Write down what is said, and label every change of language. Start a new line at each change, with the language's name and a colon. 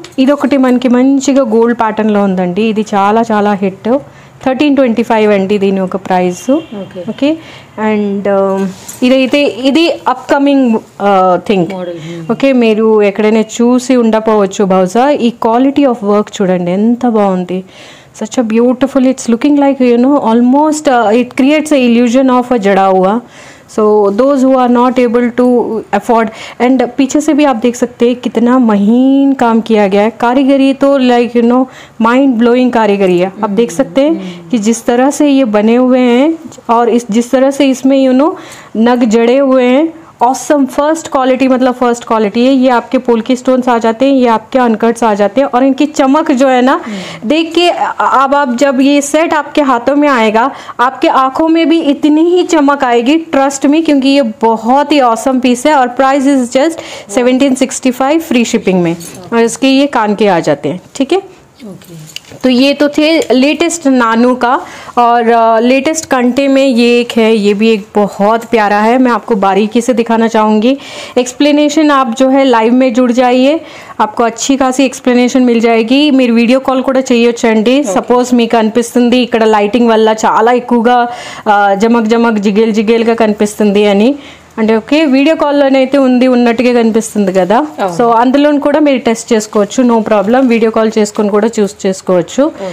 Telugu: ఇది ఒకటి మనకి మంచిగా గోల్డ్ ప్యాటర్న్లో ఉందండి. ఇది చాలా చాలా హిట్. 1325 అండి దీని ఒక ప్రైస్. ఓకే, అండ్ ఇదైతే ఇది అప్కమింగ్ థింగ్. ఓకే, మీరు ఎక్కడైనా చూసి ఉండకపోవచ్చు బహుశా. ఈ క్వాలిటీ ఆఫ్ వర్క్ చూడండి ఎంత బాగుంది.
English: Such a beautiful, it's looking like, you know, almost it creates a illusion of a
Hindi: जड़ा हुआ.
English: So those who are not able to afford, and
Hindi: पीछे से भी आप देख सकते हैं कितना महीन काम किया गया है. कारीगरी तो like you know mind blowing कारीगरी है. आप देख सकते हैं कि जिस तरह से ये बने हुए हैं और जिस तरह से इसमें यू नो नग जड़े हुए हैं. ऑसम फर्स्ट क्वालिटी, मतलब फर्स्ट क्वालिटी है. ये आपके पोल्की स्टोन्स आ जाते हैं, ये आपके अनकट्स आ जाते हैं, और इनकी चमक जो है ना, देख के अब आप जब ये सेट आपके हाथों में आएगा, आपके आंखों में भी इतनी ही चमक आएगी, ट्रस्ट मी, क्योंकि ये बहुत ही ऑसम पीस है. और price is just 1765 free shipping में, और इसके ये कान के आ जाते हैं. ठीक है, तो ये तो थे लेटेस्ट नानू का. और लेटेस्ट कंटे में ये एक है, ये भी एक बहुत प्यारा है. मैं आपको बारीकी से दिखाना चाहूँगी. एक्सप्लेनेशन आप जो है लाइव में जुड़ जाइए, आपको अच्छी खासी एक्सप्लेनेशन मिल जाएगी.
Telugu: మీరు వీడియో కాల్ కూడా చేయొచ్చండి. సపోజ్ మీకు అనిపిస్తుంది ఇక్కడ లైటింగ్ వల్ల చాలా ఎక్కువగా జమక్ జిగేల్గా కనిపిస్తుంది అని అంటే, ఓకే, వీడియో కాల్లోనైతే ఉన్నట్టుగా కనిపిస్తుంది కదా. సో అందులో కూడా మీరు టెస్ట్ చేసుకోవచ్చు, నో ప్రాబ్లం. వీడియో కాల్ చేసుకొని కూడా చేసుకోవచ్చు.